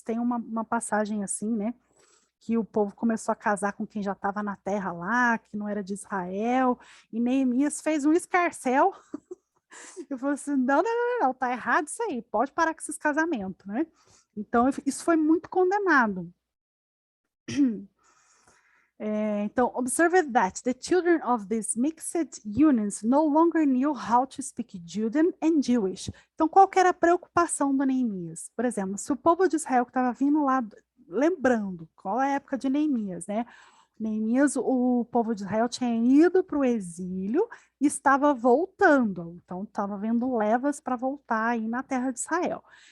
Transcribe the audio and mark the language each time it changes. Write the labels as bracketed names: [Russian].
[Portuguese] Tem uma passagem assim, né? Que o povo começou a casar com quem já estava na terra lá, que não era de Israel, e Neemias fez um escarcéu. Eu falei assim, não, tá errado isso aí, pode parar com esses casamentos, né? Então, isso foi muito condenado. [English] Então, observe that the children of these mixed unions no longer knew how to speak Judean and Jewish. [Portuguese] Então, qual que era a preocupação do Neemias? Por exemplo, se o povo de Israel que estava vindo lá, lembrando, qual é a época de Neemias, né? Neemias, o povo de Israel tinha ido para o exílio e estava voltando, então estava vendo levas para voltar aí na terra de Israel.